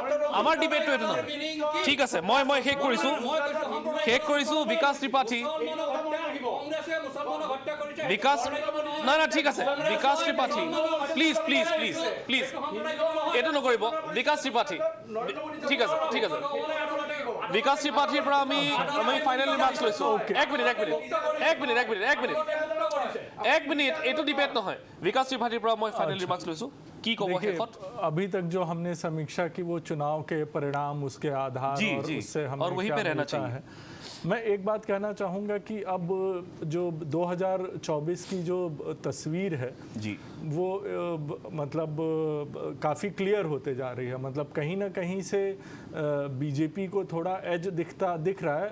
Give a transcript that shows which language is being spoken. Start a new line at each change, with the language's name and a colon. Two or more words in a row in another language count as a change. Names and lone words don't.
Assamese: ঠিক আছে মই শেষ কৰিছোঁ বিকাশ ত্ৰিপাঠী নাই ঠিক আছে বিকাশ ত্ৰিপাঠী প্লিজ এইটো নকৰিব বিকাশ ত্ৰিপাঠী ঠিক আছে বিকাশ ত্ৰিপাঠীৰ পৰা আমি
English: final remarks
Assamese: লৈছোঁ এক মিনিট এইটো ডিবেট নহয় বিকাশ ত্ৰিপাঠীৰ পৰা মই
English: final remarks
Assamese: লৈছোঁ কি ক'ব শেষত
Hindi: अभी तक जो हमने समीक्षा की वो चुनाव के परिणाम उसके आधार और उससे हमें और वहीं पे रहना चाहिए। मैं एक बात कहना चाहूँगा कि अब जो 2024 की जो तस्वीर है जी वो मतलब काफ़ी क्लियर होते जा रही है मतलब कहीं ना कहीं से बीजेपी को थोड़ा एज दिख रहा है